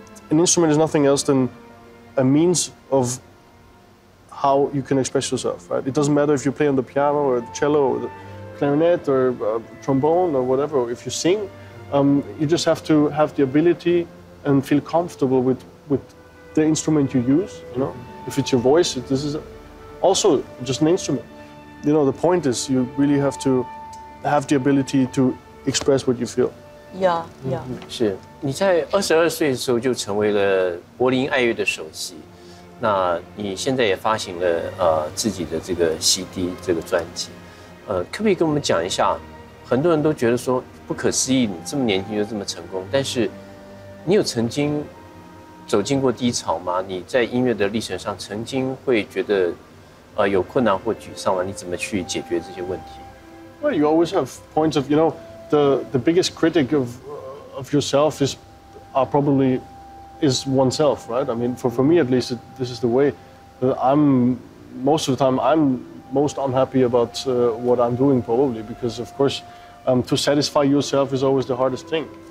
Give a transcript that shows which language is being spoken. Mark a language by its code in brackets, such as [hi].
[en] An instrument is nothing else than a means of how you can express yourself, right? It doesn't matter if you play on the piano or the cello or the clarinet or trombone or whatever, or if you sing, you just have to have the ability and feel comfortable with the instrument you use, you know? If it's your voice, this is also just an instrument. You know, the point is you really have to have the ability to express what you feel. Yeah. [zh] 是你在22岁的时候就成为了柏林爱乐的首席，那你现在也发行了自己的这个 CD 这个专辑，可不可以跟我们讲一下？很多人都觉得说不可思议，你这么年轻就这么成功，但是你有曾经走进过低潮吗？你在音乐的历程上曾经会觉得有困难或沮丧吗？你怎么去解决这些问题？ [en] Well, you always have points of, you know, the biggest critic of yourself probably is oneself, right? I mean, for me at least, this is the way. Most of the time I'm most unhappy about what I'm doing probably, because of course to satisfy yourself is always the hardest thing.